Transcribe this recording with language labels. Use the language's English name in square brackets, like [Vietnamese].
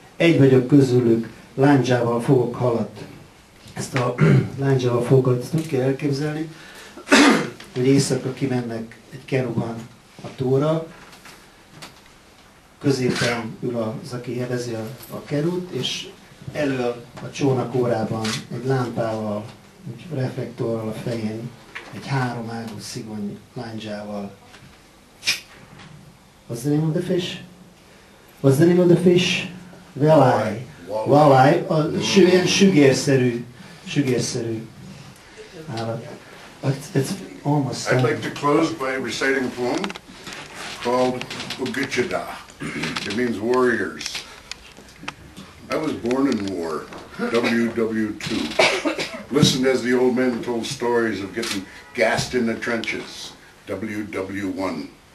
[Hungarian] Egy vagyok közülük, lándzsával fogok halat. Ezt a lándzsával fogat, ezt úgy kell elképzelni, hogy éjszaka kimennek egy keruban a tóra, középen ül az, aki evezi a kerút, és elől a csónakórában egy lámpával, egy reflektorral a fején, egy 3 ágú szigony lándzsával. [English] What's the name of the fish? What's the name of the fish? Walleye. [Hungarian] Walleye, ilyen sügérszerű állat. [English] It's almost I'd like to close by reciting a poem called Ugichida. It means warriors. I was born in war, WW2. Listened as the old men told stories of getting gassed in the trenches, WW1.